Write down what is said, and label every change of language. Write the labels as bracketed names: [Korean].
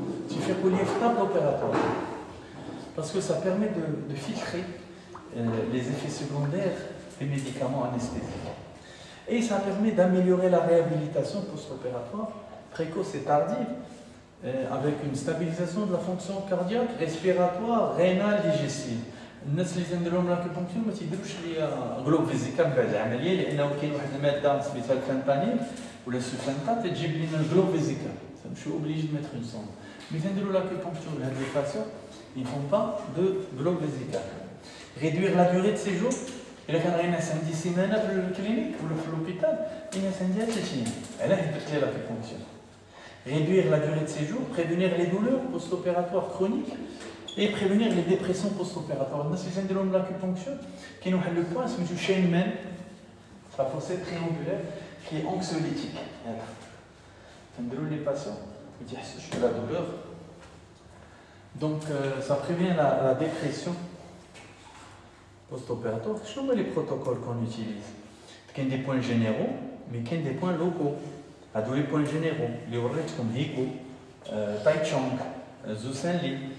[French] Tu fais pour l'étape opératoire. Parce que ça permet de filtrer les effets secondaires des médicaments anesthésiques. Et ça permet d'améliorer la réhabilitation post-opératoire précoce et tardive avec une stabilisation de la fonction cardiaque, respiratoire, rénale, digestive. [Arabic] الناس اللي تنديرلهم لاكوبونكتور ما تيديروش ليا غلوب فيزيكال بعد العمليه، لانه كاين واحد الماده سميتها الفانتانيل ولا السوفانتا تجيب لنا الغلوب فيزيكال، ماشي اوبليجي دو ميتر اون سوند. مي تنديروا لاكوبونكتور لهاد لي باسيون [French] ils font pas de globe vésical. Réduire la durée de séjour. [Arabic] إلا كان غير ناس عندي سيمانه في الكلينيك ولا في لوبيتال، الناس عندها 3 أيام، علاه درت لي لاكوبونكتور. [French] Réduire la durée de séjour, prévenir les douleurs post-opératoires chroniques et prévenir les dépressions post-opératoires. [Arabic] الناس اللي تنديرلهم لاكوبونكتور كاين واحد لو بوين سميتو شينمان، [French] la fossette triangulaire qui est anxiolytique. [Arabic] تنديروا لي باسيون ما تيحسوش بلا douleur. [French] Donc ça prévient la dépression post-opératoire. Quels sont les protocoles qu'on utilise? Il y a des points généraux, mais il y a des points locaux. À tous les points généraux, les orlettes comme Hiko, Taichung, Zusenli.